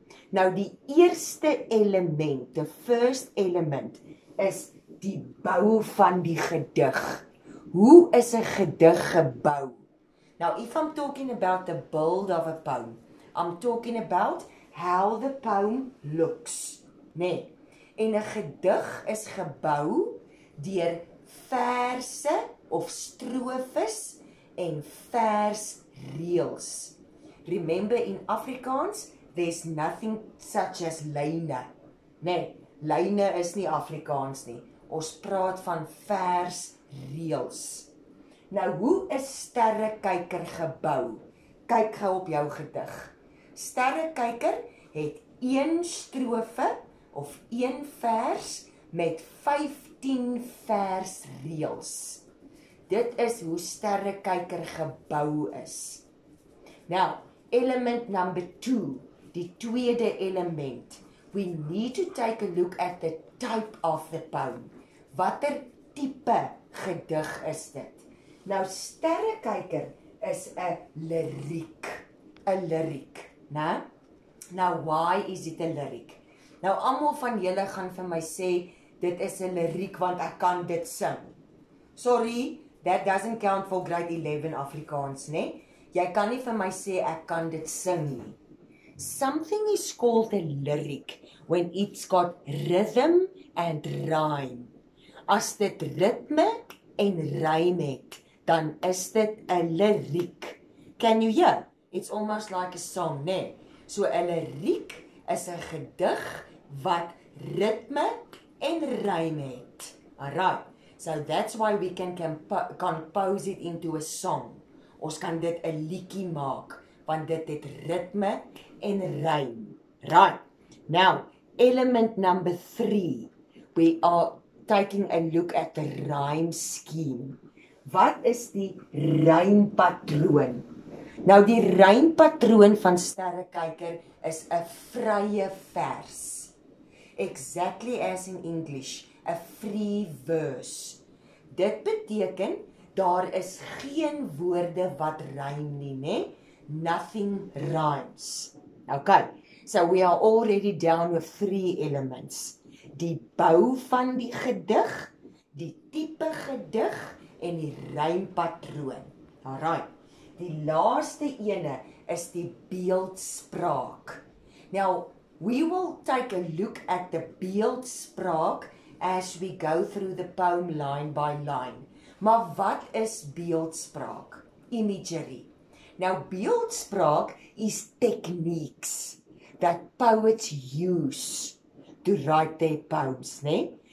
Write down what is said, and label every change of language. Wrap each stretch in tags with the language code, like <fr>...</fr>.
<af>Nou die eerste element,</af> <en>the first element,</en> <af>is die bou van die gedig. Hoe is 'n gedig gebou?</af> <en>Now, if I'm talking about the build of a poem, I'm talking about how the poem looks, nee.</en> <af>En 'n gedig is gebou deur verse of strofes en versreëls.</af> <en>Remember, in Afrikaans, there's nothing such as lyne.</en> <af>Nee, lyne is nie Afrikaans nie. Ons praat van versreëls. Nou, hoe is Sterrekyker gebou? Kyk gou op jou gedig. Sterrekyker het 1 strofe of 1 vers met 15 versreëls. Dit is hoe Sterrekyker gebou is.</af> <en>Now, element number 2,</en> <af>die tweede element.</af> <en>We need to take a look at the type of the poem.</en> <af>Watter tipe gedig is dit? Nou, Sterrekyker is 'n liriek. 'n Liriek, né?</af> <en>Now, why is it</en> <af>'n liriek? Nou, almal van julle gaan vir my sê, dit is 'n liriek want ek kan dit sing.</af> <en>Sorry, that doesn't count for grade 11 Afrikaans, né?</en> <af>Jy kan nie vir my sê ek kan dit sing nie.</af> <en>Something is called a lyric when it's got rhythm and rhyme.</en> <af>As dit ritme en rym het, dan is dit 'n liriek.</af> <en>Can you hear? It's almost like a song, né?</en> <af>So 'n liriek is 'n gedig wat ritme en rym het.</af> <en>Alright. So that's why we can compose it into a song.</en> <af>Ons kan dit 'n liedjie maak, want dit het ritme en rym.</af> <en>Right. Now, element number 3. We are taking a look at the rhyme scheme.</en> <af>Wat is die rympatroon? Nou, die rympatroon van Sterrekyker is 'n vrye vers.</af> <en>Exactly as in English, a free verse.</en> <af>Dit beteken, daar is geen woorde wat rym nie, né?</af> <en>Nothing rhymes. Okay, so we are already down with 3 elements.</en> <af>Die bou van die gedig, die tipe gedig en die rympatroon. Alright. Die laaste ene is die beeldspraak.</af> <en>Now, we will take a look at the beeldspraak as we go through the poem line by line.</en> <af>Maar wat is beeldspraak? Imagery.</af> <en>Now, beeldspraak is techniques that poets use to write their poems, né?</en>